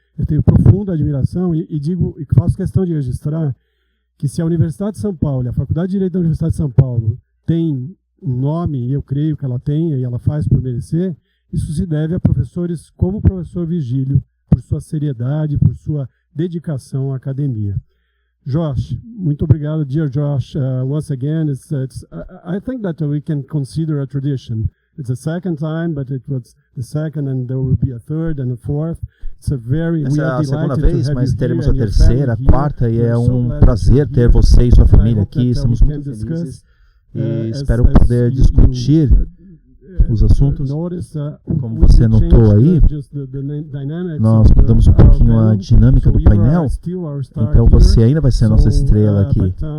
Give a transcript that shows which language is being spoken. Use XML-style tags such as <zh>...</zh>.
<pt>Eu tenho profunda admiração e digo, e faço questão de registrar, que se a Universidade de São Paulo, a Faculdade de Direito da Universidade de São Paulo, tem um nome, e eu creio que ela tenha, e ela faz por merecer, isso se deve a professores como o professor Virgílio, por sua seriedade, por sua dedicação à academia. Josh, muito obrigado, dear Josh.</pt> <en>Once again, I think that we can consider a tradition. It's the second time, but it was the second, and there will be a third and a fourth.</en> <pt>Essa é a segunda vez, mas teremos a terceira, a quarta, e é um prazer ter você e sua família aqui. Estamos muito felizes e espero poder discutir os assuntos. Como você notou aí, nós mudamos um pouquinho a dinâmica do painel, então você ainda vai ser a nossa estrela aqui.</pt>